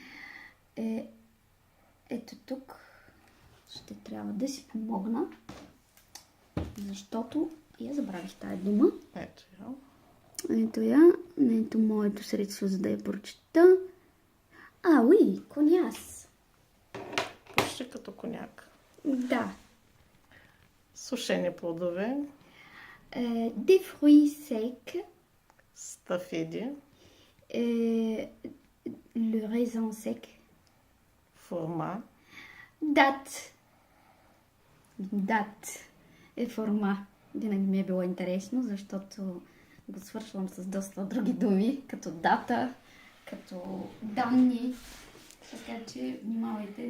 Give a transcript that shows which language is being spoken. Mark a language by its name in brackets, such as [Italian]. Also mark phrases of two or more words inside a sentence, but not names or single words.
[Bulgarian] Ето тук ще трябва да си помогна, защото я забравих тая дума. ето я. Ето я. Ето моето средство, за да я прочета. [French] Oui, coings. [Bulgarian] Почти като коняк. Да. Сушени плодове, [French] Des fruits secs. [Bulgarian] стафиди, [French] Le raisin sec. [Bulgarian] форма, Дат. Дат е форма. Винаги ми е било интересно, защото го свършвам с доста други думи, като дата, като данни. Така че внимавайте.